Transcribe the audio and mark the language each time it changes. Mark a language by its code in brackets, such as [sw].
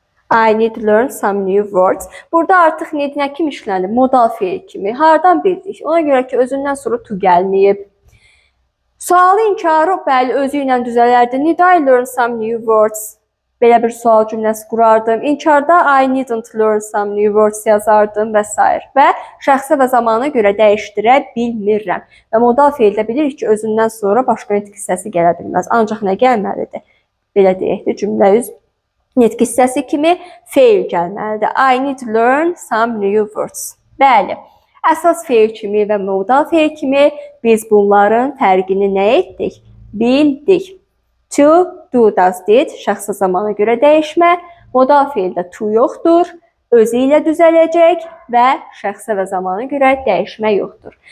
[en] I need to learn some new words. [az] Burada artıq need nə kimi işlənib? Modal feil kimi. Hardan bildik? Ona görə ki, özündən sonra to gəlməyib. Sualı inkarı bəli özü ilə düzələrdi. [en] Need I learn some new words? [az] Belə bir sual cümləsi qurardım. İnkarda [en] I needn't learn some new words [az] yazardım və s. Və şəxsə və zamana görə dəyişdirə bilmirəm. Və modal feildə bilirik ki, özündən sonra başqa nitq hissəsi gələ bilməz. Ancaq nə gəlməlidir? Belə deyək də cümlə nitq hissəsi kimi feil gəlməlidir. [en] I need to learn some new words. [az] Bəli, əsas feil kimi və modal feil kimi biz bunların fərqini nə etdik? Bildik. To, do, does, did şəxsə zamana görə dəyişmə, modal feildə to yoxdur, özü ilə düzələcək və şəxsə və zamana görə dəyişmə yoxdur.